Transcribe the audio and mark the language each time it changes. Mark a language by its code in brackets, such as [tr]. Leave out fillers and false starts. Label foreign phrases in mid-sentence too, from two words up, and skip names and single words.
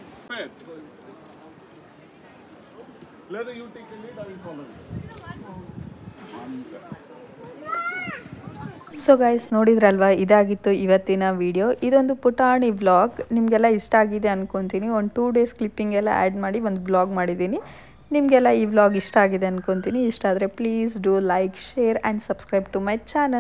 [en] లేదా you take the lead I will follow you. so guys, [kn] ನೋಡಿದ್ರಲ್ವಾ, ಇದಾಗಿತ್ತು ಇವತ್ತಿನ ವಿಡಿಯೋ. ಇದೊಂದು ಪುಟಾಣಿ ವ್ಲಾಗ್, ನಿಮಗೆಲ್ಲ ಇಷ್ಟ ಆಗಿದೆ ಅಂದ್ಕೊತೀನಿ. ಒಂದು 2 [en] days clipping [kn] ಎಲ್ಲ ಆ್ಯಡ್ ಮಾಡಿ ಒಂದು ವ್ಲಾಗ್ ಮಾಡಿದ್ದೀನಿ. ನಿಮಗೆಲ್ಲ ಈ ವ್ಲಾಗ್ ಇಷ್ಟ ಆಗಿದೆ ಅಂದ್ಕೊತೀನಿ. ಇಷ್ಟ ಆದರೆ [en] please do like, share and subscribe to my channel.